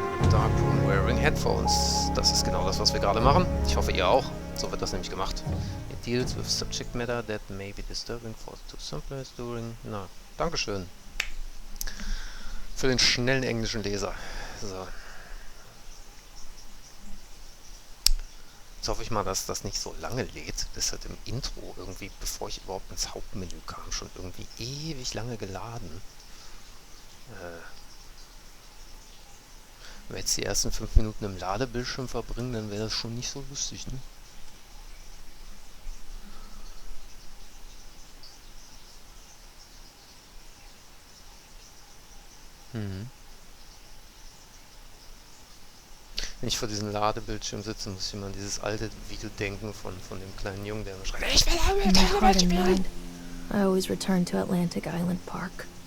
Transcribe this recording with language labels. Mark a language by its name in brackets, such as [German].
[English] Dark Room wearing headphones. [German] Das ist genau das, was wir gerade machen. Ich hoffe, ihr auch. So wird das nämlich gemacht. [English] It deals with subject matter that may be disturbing for to some players during... [German] Na, Dankeschön. Für den schnellen englischen Leser. So. Jetzt hoffe ich mal, dass das nicht so lange lädt. Das hat im Intro irgendwie, bevor ich überhaupt ins Hauptmenü kam, schon irgendwie ewig lange geladen. Wenn wir jetzt die ersten 5 Minuten im Ladebildschirm verbringen, dann wäre das schon nicht so lustig, ne? Wenn ich vor diesem Ladebildschirm sitze, muss ich immer an dieses alte Video denken von dem kleinen Jungen, der immer schreit, ich will Welt spielen! [English] I always return to Atlantic Island Park.